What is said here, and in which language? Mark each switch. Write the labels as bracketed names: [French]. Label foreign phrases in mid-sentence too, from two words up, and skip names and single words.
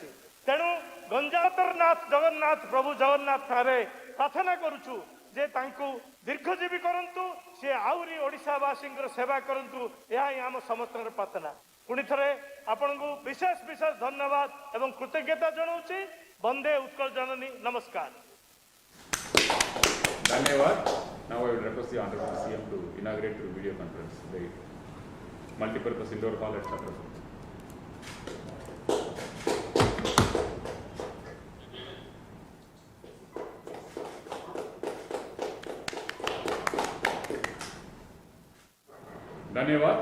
[Odia] ତେଣୁ ଗଞ୍ଜାମନାଥ ଜଗନ୍ନାଥ ପ୍ରଭୁ ଜଗନ୍ନାଥ ଠାରେ ପ୍ରାର୍ଥନା କରୁଛୁ ଯେ ତାଙ୍କୁ ଦୀର୍ଘଜୀବୀ କରନ୍ତୁ, ସେ ଆହୁରି ଓଡ଼ିଶାବାସୀଙ୍କର ସେବା କରନ୍ତୁ। ଏହା ହିଁ ଆମ ସମସ୍ତଙ୍କର ପ୍ରାର୍ଥନା। ପୁଣି ଥରେ ଆପଣଙ୍କୁ ବିଶେଷ ଧନ୍ୟବାଦ ଏବଂ କୃତଜ୍ଞତା ଜଣାଉଛି। ବନ୍ଦେ ଉତ୍କଳ ଜନନୀ, ନମସ୍କାର। Dhanyavad. [English] Now I will request the Honorable CM to inaugurate through video conference the multi-purpose indoor hall at Chhatrapati. Dhanyavad.